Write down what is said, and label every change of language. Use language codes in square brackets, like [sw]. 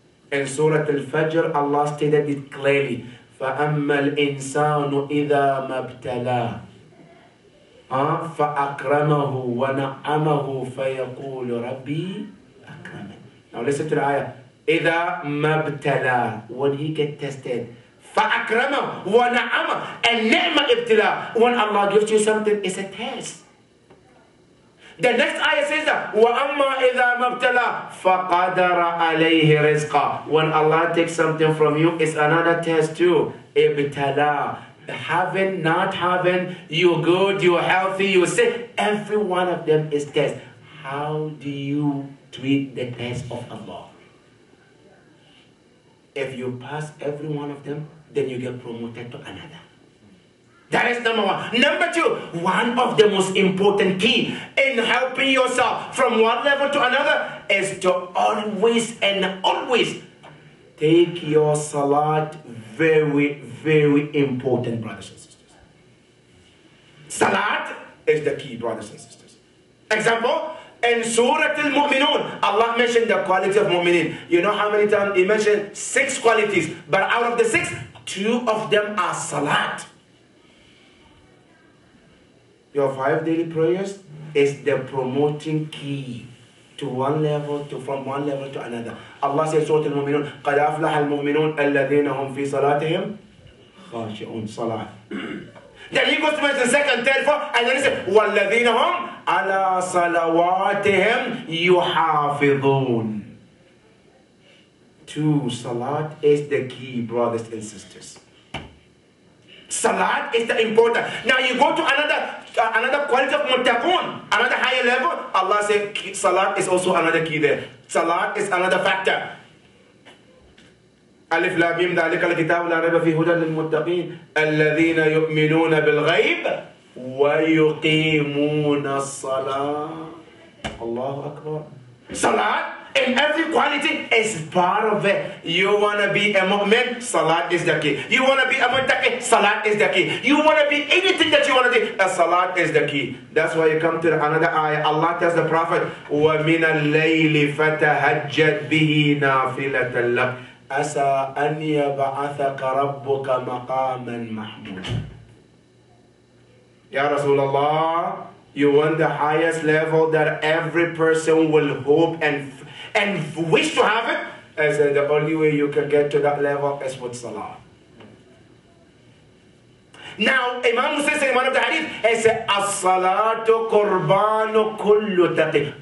[en] In Surah Al-Fajr, Allah stated it clearly. [ar] فَأَمَّا الْإِنسَانُ إِذَا مَبْتَلَاهُ فَأَكْرَمَهُ وَنَعَّمَهُ فَيَقُولُ رَبِّي أَكْرَمَنِ. [en] Now listen to the ayah. [ar] إِذَا مَبْتَلَاهُ, [en] when he get tested. [ar] فَأَكْرَمَهُ وَنَعَّمَهُ, and نِعْمَ ibtila. [en] When Allah gives you something, it's a test. The next ayah says that [ar] وَأَمَّا إِذَا مَبْتَلَى فَقَدَرَ عَلَيْهِ رِزْقًا. [en] When Allah takes something from you, it's another test too. Ibtala. Having, not having, you're good, you're healthy, you're sick. Every one of them is test. How do you treat the test of Allah? If you pass every one of them, then you get promoted to another. That is number one. Number two, one of the most important key in helping yourself from one level to another is to always and always take your salat very, very important, brothers and sisters. Salat is the key, brothers and sisters. Example, in Surah Al-Mu'minun, Allah mentioned the quality of mu'minin. You know how many times He mentioned 6 qualities, but out of the 6, 2 of them are salat. Your 5 daily prayers is the promoting key to one level, from one level to another. Allah says, [ar] Surah Al-Mu'minun, قَدْ أَفْلَحَ الْمُؤْمِنُونَ الَّذِينَ هُمْ فِي صَلَاتِهِمْ خَاشِعُونَ. [en] Salat. Then He goes to mention 2nd, 3rd, 4th, and then He says, [ar] وَالَّذِينَ هُمْ عَلَى صَلَوَاتِهِمْ يُحَافِظُونَ. [en] 2, salat is the key, brothers and sisters. Salat is the important. Now you go to another quality of muttaqun, another higher level. Allah said salat is also another key there. Salat is another factor. [ar] Alif Lam Mim ذَلِكَ الْكِتَابُ لَا رَيْبَ فِيهِ هُدًى لِلْمُتَّقِينَ الَّذِينَ يُؤْمِنُونَ بِالْغَيْبِ وَيُقِيمُونَ الصَّلَاةَ. [en] Allahu Akbar. Salat in every quality is part of it. You want to be a mu'min, salat is the key. You want to be a muttaqi, salat is the key. You want to be anything that you want to do, a salat is the key. That's why you come to another ayah. Allah tells the Prophet, [ar] وَمِنَ اللَّيْلِ فَتَهَجَّدْ بِهِ نَافِلَةً لَكَ عَسَىٰ أَنْ يَبْعَثَكَ رَبُّكَ مَقَامًا مَحْمُودًا. [en] Ya Rasulullah, you want the highest level that every person will hope and wish to have it? I said the only way you can get to that level is with salah. Now, Imam Muslim said in one of the hadith, he said, [ar] As-salatu qurbanu kullu taqi.